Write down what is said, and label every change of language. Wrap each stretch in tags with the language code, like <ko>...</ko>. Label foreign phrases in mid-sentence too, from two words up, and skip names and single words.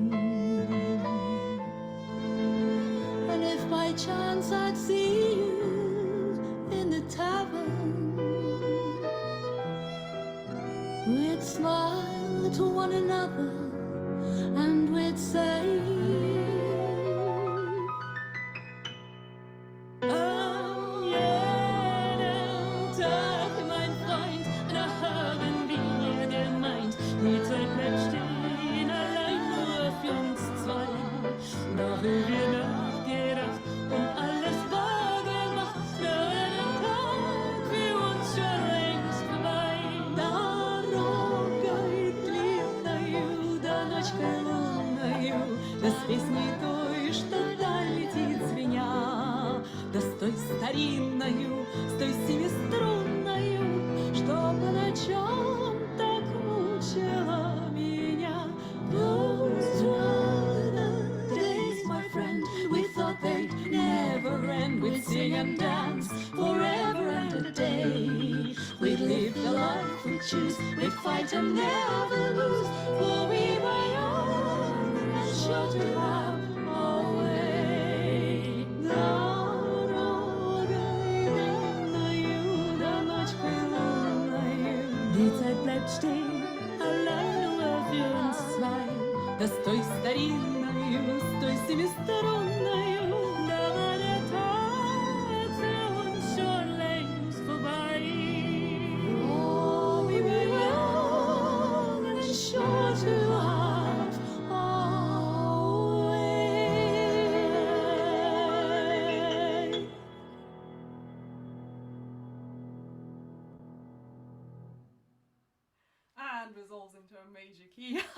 <en>And if by chance I'd see you in the tavern, we'd smile to one another and we'd say,</en> <de>Tag, mein Freund, da haben wir gemeint, die Zeit bleibt stehen, allein nur für uns zwei. Darüber nachgedacht und alles wahr gemacht, da wäre der Tag für uns schon längst vorbei.</de> <ru>Дорогой длинною, да ночкой лунною, да с песней той, что даль летит звеня, да с той старинною, с той семиструнною, что по ночам так мучила меня.</ru> <en>Those were the days, my friend, we thought they'd never end. We'd sing and dance forever and a day. We'd live the life we choose, we'd fight and never lose, for we were young and sure to have our way.</en> <de>Die Zeit bleibt stehen, allein nur für uns zwei.</de> <ru>Das той старинною, с той семиструнною,</ru> <de>da war der Tag für uns schon längst vorbei.</de> <en>Oh, we were young and sure to have our way. And resolves into a major key.</en>